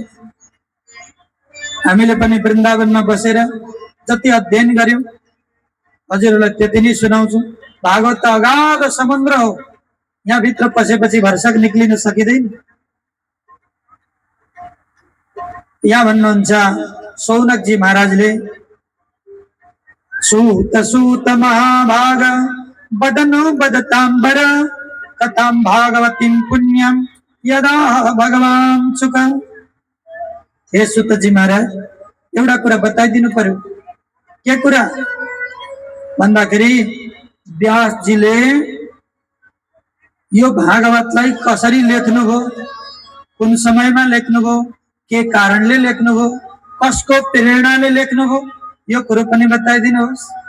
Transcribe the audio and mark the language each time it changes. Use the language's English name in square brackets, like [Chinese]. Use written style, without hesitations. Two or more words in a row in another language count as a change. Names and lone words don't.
[Nepali] हामीले पनि वृन्दावनमा बसेर जति अध्ययन गर्यौं हजुरहरूलाई त्यति नै सुनाउँछु। भागवत त अगाध समुद्र हो, यहाँ भित्र पसेपछि भरसक निक्लिन सकिँदैन। यहाँ भन्नुहुन्छ सौनकजी महाराजले [Sanskrit] सूत सूत महाभाग बदनो बदतांबर कथां भागवतीं पुण्यम यदा भगवान सुख। [Nepali] हे सुतजी महाराज, एउटा कुरा बताइदिनु पर्यो। के कुरा भन्दाखेरि व्यासजीले यो भागवतलाई कसरी लेख्नुभयो, कुन समयमा लेख्नुभयो, के कारणले लेख्नुभयो, कसको प्रेरणाले लेख्नुभयो, यो कुरो पनि बताइदिनुहोस्।